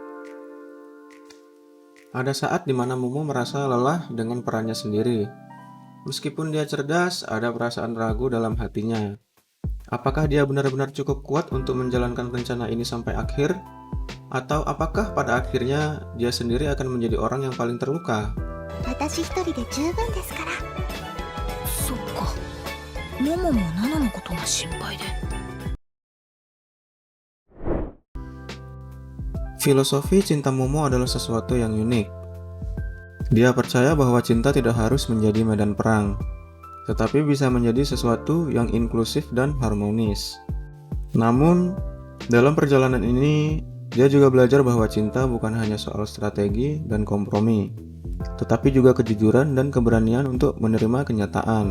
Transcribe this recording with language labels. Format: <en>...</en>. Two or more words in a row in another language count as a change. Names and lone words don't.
<id>Ada saat di mana Momo merasa lelah dengan perannya sendiri. Meskipun dia cerdas, ada perasaan ragu dalam hatinya. Apakah dia benar-benar cukup kuat untuk menjalankan rencana ini sampai akhir? Atau apakah pada akhirnya dia sendiri akan menjadi orang yang paling terluka?</id> <ja>私一人で十分ですから。そっか。モモもナナのことが心配で。</ja> <id>Filosofi cinta Momo adalah sesuatu yang unik. Dia percaya bahwa cinta tidak harus menjadi medan perang, tetapi bisa menjadi sesuatu yang inklusif dan harmonis. Namun, dalam perjalanan ini, dia juga belajar bahwa cinta bukan hanya soal strategi dan kompromi, tetapi juga kejujuran dan keberanian untuk menerima kenyataan.</id>